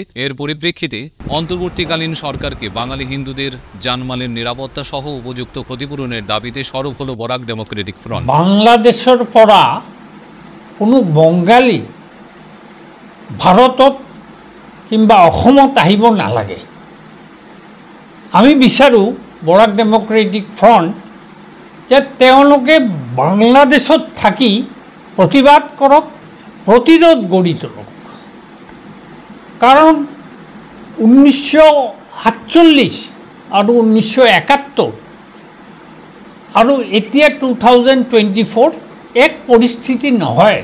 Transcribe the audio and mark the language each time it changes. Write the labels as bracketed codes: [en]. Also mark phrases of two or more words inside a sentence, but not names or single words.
[bn] এর পরিপ্রেক্ষিতে অন্তর্বর্তীকালীন সরকারকে বাঙালি হিন্দুদের জানমালের নিরাপত্তা সহ উপযুক্ত ক্ষতিপূরণের দাবিতে সরব হল বরাক ডেমোক্রেটিক ফ্রন্ট। [as] বাংলাদেশের পরা কোনো বঙ্গালী ভারতত কিংবা অসমত আহিব নালাগে। আমি বিচাৰোঁ বৰাক ডেমোক্ৰেটিক ফ্ৰণ্ট যে তেওঁলোকে বাংলাদেশত থাকি প্ৰতিবাদ কৰক, প্ৰতিৰোধ গঢ়ি তোলক। কাৰণ 1947 আৰু 1971 আৰু এতিয়া 2024 এক পৰিস্থিতি নহয়।